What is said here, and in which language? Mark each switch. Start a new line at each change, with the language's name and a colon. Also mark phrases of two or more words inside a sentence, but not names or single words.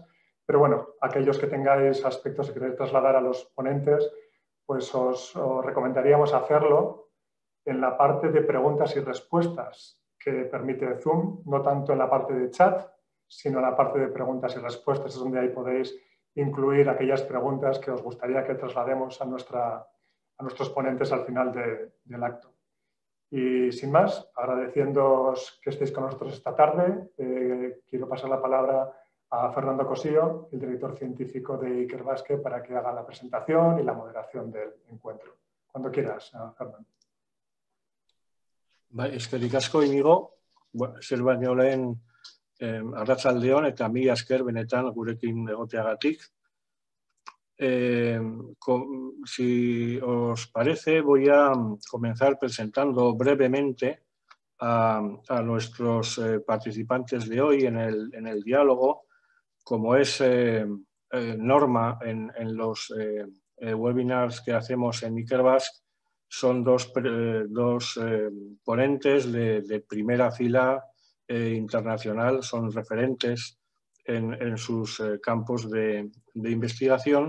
Spanish: pero bueno, aquellos que tengáis aspectos que queréis trasladar a los ponentes, pues os recomendaríamos hacerlo en la parte de preguntas y respuestas que permite Zoom, no tanto en la parte de chat, sino en la parte de preguntas y respuestas, es donde ahí podéis incluir aquellas preguntas que os gustaría que traslademos a nuestros ponentes al final del acto. Y sin más, agradeciéndoos que estéis con nosotros esta tarde, quiero pasar la palabra a Fernando Cosillo, el director científico de Ikerbasque, para que haga la presentación y la moderación del encuentro. Cuando quieras, Fernando.
Basque: Eskerrik asko, Inigo. Zer baino lehen arratsaldeon eta mila esker benetan gurekin egoteagatik.
Spanish: Si os parece, voy a comenzar presentando brevemente a nuestros participantes de hoy en el diálogo. Como es norma en los webinars que hacemos en Ikerbasque, son dos ponentes de primera fila internacional, son referentes en sus campos de investigación.